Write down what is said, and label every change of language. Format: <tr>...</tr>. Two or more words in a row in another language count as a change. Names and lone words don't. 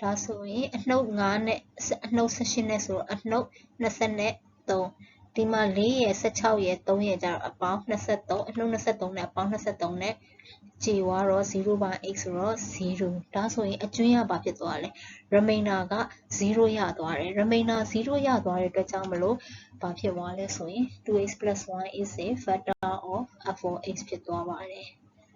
<my>ဒါဆိုရင်အနှုတ်5နဲ့အနှုတ်18နဲ့ဆိုတော့အနှုတ်23ဒီမှာ4ရဲ့16ရဲ့3ရဲ့ကျတော့အပေါင်း23အနှုတ်23နဲ့အပေါင်း23နဲ့ခြေွားတော့0</my> <en>by x</en> <my>ဆိုတော့0ဒါဆိုရင်အကျွင်းရပါဖြစ်သွားတယ် remainder က0ရသွားတယ် remainder 0ရသွားတဲ့အတွက်ကြောင့်မလို့ဘာဖြစ်သွားလဲဆိုရင်</my> <en>2x plus 1 is a factor of f of x</en> <my>ဖြစ်သွားပါတယ်</my>